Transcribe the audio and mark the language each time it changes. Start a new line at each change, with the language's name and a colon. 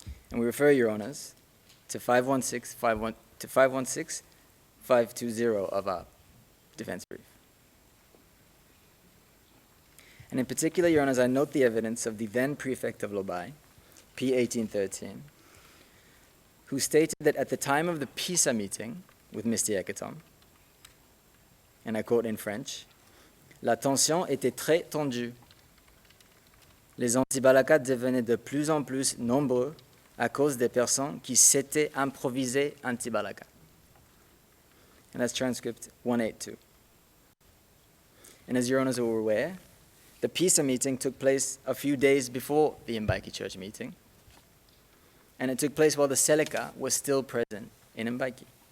English: And we refer, Your Honors, to 516-520 of our defense brief. And in particular, Your Honors, I note the evidence of the then prefect of Lobai, P. 1813, who stated that at the time of the PISA meeting with Mr. Yekatom, and I quote in French,
French: "La tension était très tendue. Les anti-Balaka devenaient de plus en plus nombreux à cause des personnes qui s'étaient improvisées anti-Balaka."
English: And that's transcript 182. And as Your Honors are aware, the PISA meeting took place a few days before the Mbaiki church meeting, and it took place while the Seleka was still present in Mbaiki.